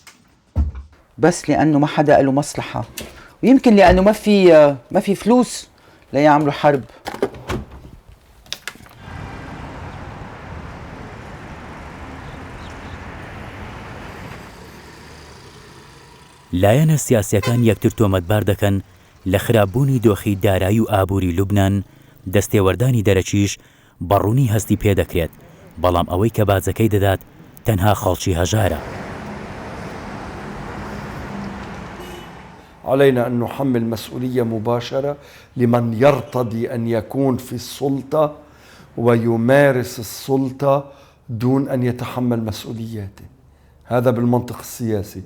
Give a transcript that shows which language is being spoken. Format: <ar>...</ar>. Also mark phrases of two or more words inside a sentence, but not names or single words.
<ar>بس لأنه ما حدا له مصلحة، ويمكن لأنه ما في فلوس ليعملوا حرب.</ar> <ckb>لایەنە سیاسیەکان یەکتر تۆمەتبار دەکەن لە خراپبوونی دۆخی دارایی و ئابووری لوبنان. دەستێوەردانی دەرەکیش بەڕوونی هەستی پێدەکرێت، بەڵام ئەوەی کە باجەکەی دەدات تەنها خەڵکی هەژارە.</ckb> <ar>علينا أن نحمل مسؤولية مباشرة لمن يرتضي أن يكون في السلطة ويمارس السلطة دون أن يتحمل مسؤولياته. هذا بالمنطق السياسي.</ar>